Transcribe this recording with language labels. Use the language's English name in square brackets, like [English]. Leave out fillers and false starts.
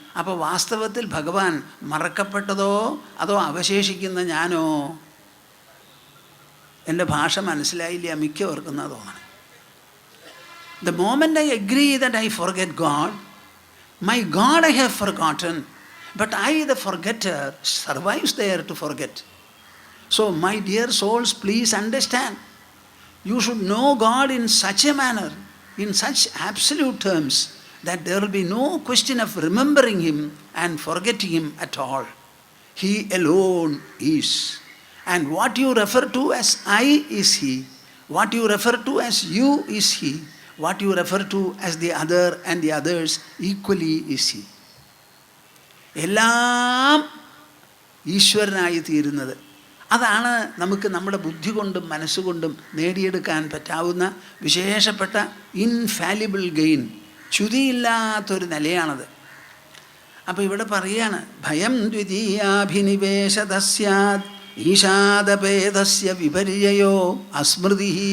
[Malayalam] അപ്പോൾ വാസ്തവത്തിൽ ഭഗവാൻ മറക്കപ്പെട്ടതോ അതോ അവശേഷിക്കുന്ന ഞാനോ? എൻ്റെ ഭാഷ മനസ്സിലായില്ല മിക്കവർക്കും തോന്നണം. [English] The moment I agree that I forget God, my God I have forgotten, but I, the forgetter, survives there to forget. So my dear souls, please understand, you should know God in such a manner, in such absolute terms, that there will be no question of remembering Him and forgetting Him at all. He alone is. And what you refer to as I is He. What you refer to as you is He. What you refer to as the other and the others equally is He. [Malayalam] എല്ലാം ഈശ്വരനായി തീരുന്നത്, അതാണ് നമുക്ക് നമ്മുടെ ബുദ്ധി കൊണ്ടും മനസ്സുകൊണ്ടും നേടിയെടുക്കാൻ പറ്റാവുന്ന വിശേഷപ്പെട്ട [English] infallible gain, [Malayalam] ച്യുതിയില്ലാത്തൊരു നിലയാണത്. അപ്പോൾ ഇവിടെ പറയാണ്, [Sanskrit] ഭയം ദ്വിതീയാഭിനിവേശത സ്യാത് ഈശാദഭേദസ്യ വിപര്യോ അസ്മൃതി.